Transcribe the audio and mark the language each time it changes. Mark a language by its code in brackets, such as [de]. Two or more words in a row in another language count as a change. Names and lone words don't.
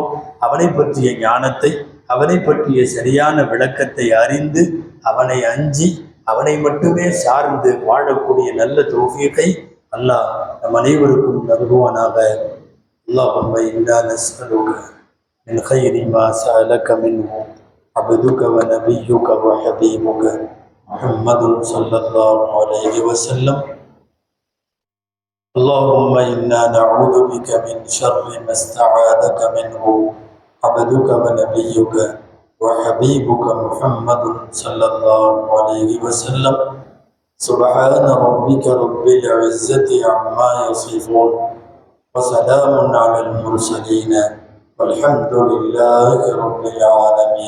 [ta] அவனை பற்றிய ஞானத்தை, அவனை பற்றிய சரியான விளக்கத்தை அறிந்து, அவனை அஞ்சி, அவனை மட்டுமே சார்ந்து வாழக்கூடிய நல்ல தௌஃபீகை அல்லாஹ் நம் அனைவருக்கும் நல்குவானாக. [ar] اللهم إنا نسألك من خير ما سألك منه عبدك ونبيك وحبيبك محمد صلى الله عليه وسلم. اللهم إنا نعوذ بك من شر ما استعاذك منه عبدك ونبيك وحبيبك محمد صلى الله عليه وسلم. سبحان ربك رب العزة عما يصفون وسلام على المرسلين والحمد لله رب العالمين.